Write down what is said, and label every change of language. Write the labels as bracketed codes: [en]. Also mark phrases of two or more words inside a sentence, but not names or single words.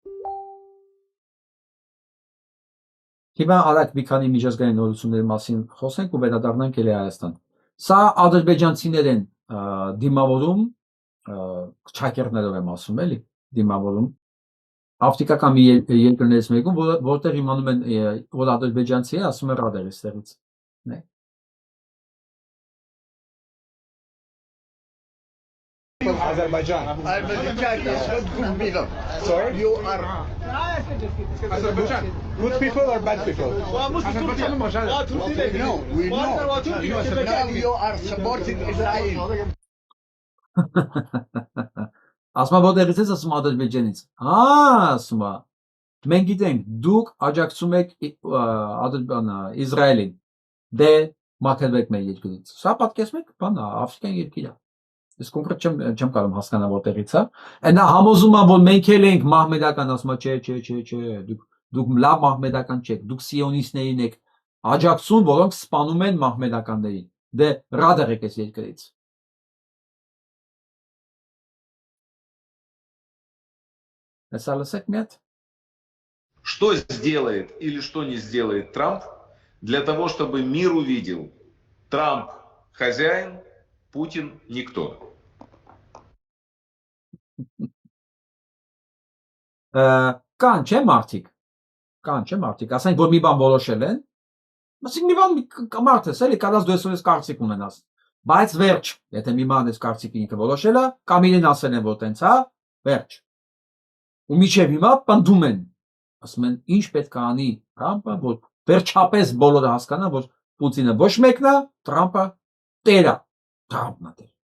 [hy] Հիմա արագ մի քանի միջազգային նորությունների մասին խոսենք ու վերադառնանք էլի Հայաստան։ Սա ադրբեջանցիներ են դիմավորում, չակերտներով եմ ասում էլի, դիմավորում Աֆրիկական մի երկրներից մեկում, որտեղ իմանում են, որ ադրբեջանցի է, ասում են ռադեր էստեղից։ [en] Azerbaijan. Sorry? You are Azerbaijan. Good people or bad people? No, we know. Now you are supporting Israel. [hy] Ասма որտեղից ես ասում Ադրբեջանից։ Ասում է։ Մենք գիտենք, դուք աջակցում եք Իսրայելին։ Դե մաքրվեք մեր երկրից։ Սա պատկերացնում եք, բան է, աֆրիկյան երկիր է։ Ես կոնկրետ չեմ կարող հասկանալ որտեղից է։ Նա համոզում է, որ մենք էլ ենք մահմեդական, ասում է, չէ, դուք լավ մահմեդական չեք, դուք սիոնիստներին եք աջակցում, որոնք սպանում են մահմեդականներին։ Դե ռադեր եք այս երկրից։ [ru] Что сделает или что не сделает Трамп для того, чтобы мир увидел: Трамп хозяин, Путин никто. [hy] Կան չէ մարդիկ, ասենք որ մի բան որոշել են, ասենք մի բան մարդես էլի կարած դու այսօր կարծիք ունենաս, բայց վերջ, եթե մի բան այս կարծիքը ինքը որոշել է, կամ իրեն ասել են որ տենց է, վերջ։ Ու միջև հիմա պնդում են, ասում են ինչ պետք է անի Թրամփը, որ վերջապես բոլորը հասկանան, որ Պուտինը ոչ մեկն է, Թրամփը տեր է, Թրամփն է տեր։